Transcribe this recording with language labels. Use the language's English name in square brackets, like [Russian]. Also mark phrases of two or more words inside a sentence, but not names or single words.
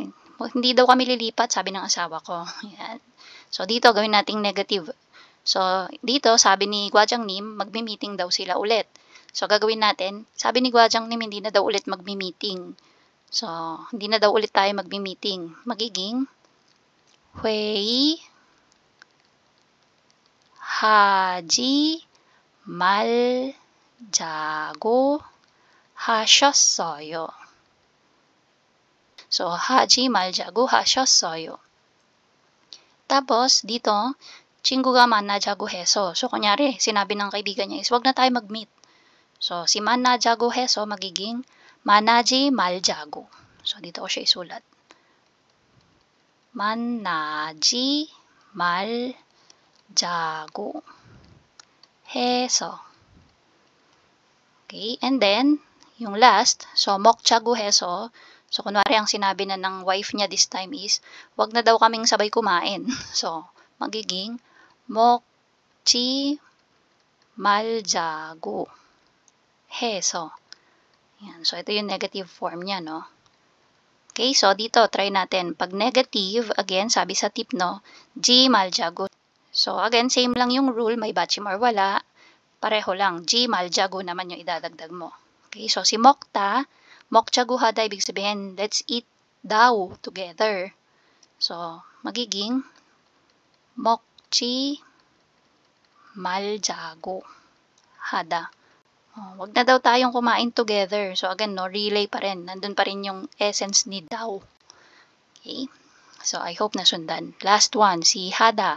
[Filipino] Hindi daw kami lilipat, sabi ng asawa ko. Yan. So, dito, gawin nating negative. So, dito, sabi ni Gwajang Nim, magmi-meeting daw sila ulit. So, gagawin natin, sabi ni Gwajang Nim, hindi na daw ulit magmi-meeting. So, hindi na daw ulit tayo magmi-meeting. Magiging, [Korean] 회의 하지 말자고 하셨어요. So, 하지 말자고 하셨어요. [Filipino] Tapos, dito, [Korean] 친구가 만나자고 해서. [Filipino] So, kunyari, sinabi ng kaibigan niya is, wag na tayo mag-meet. So, si [Korean] 만나자고 해서 [Filipino] magiging [Korean] 만나지 말자고. [Filipino] So, dito ko siya isulat. [Korean] 만나지 말자고 해서. [Filipino] Okay, [English] and then, [Filipino] yung last, so, [Korean] 먹자고 해서. [Filipino] So, kunwari ang sinabi na ng wife niya [English] this time is, [Filipino] wag na daw kaming sabay kumain. So, magiging, [Korean] 먹지 말자고 해서. [Filipino] Yan. So, ito yung negative form niya, no? Okay, so dito, try natin. Pag negative, again, sabi sa tip, no, [Korean] 지 말자고. [Filipino] So, again, same lang yung rule, may bachim or wala. Pareho lang, [Korean] 지 말자고 [Filipino] naman yung idadagdag mo. Okay, so si mokta, mokjaguhada, ibig sabihin, [English] let's eat daw together. [Filipino] So, magiging, [Korean] 먹지 말자고 하다. [Filipino] Wag na daw tayong kumain together. So, again, no, relay pa rin. Nandun pa rin yung essence ni daw. Okay? So, [English] I hope [Filipino] nasundan. Last one, si hada.